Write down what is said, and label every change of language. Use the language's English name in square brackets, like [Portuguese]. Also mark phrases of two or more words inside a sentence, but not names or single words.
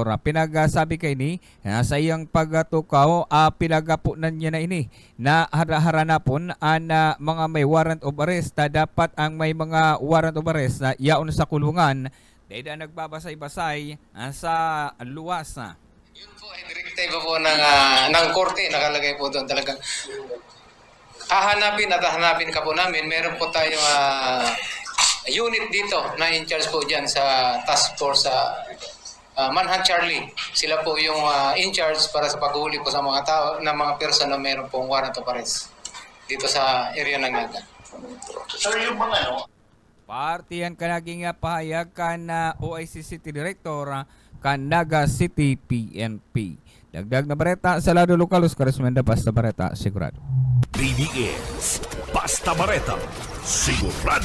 [Bikol] Pinagsabi kay ni sa iyang pagtukaw pinagapunan niya na ini na haranapon mga may [English] warrant of arrest [Bikol] dapat ang may mga [English] warrant of arrest [Bikol] na yaon sa kulungan dahil nagbabasay-basay sa luwas. [Filipino] Yun po ay direktiba po ng korte. Nakalagay po doon talagang hahanapin ka po namin. Meron po tayong unit dito na [English] in charge [Filipino] po dyan sa task force Manhunt Charlie. Sila po yung [English] in charge [Filipino] para sa paghuli po sa mga tao na mga person na meron pong [English] warrant of arrest [Filipino] dito sa area ng Naga. Sir, yung mga [Bikol] Partiyan ka naging pahayag kan OIC City Director kan Naga City PNP. Dagdag na bareta sa lado lokal, Oscar Esmenda, Basta Bareta, sigurado. BDS, Basta Bareta, sigurado.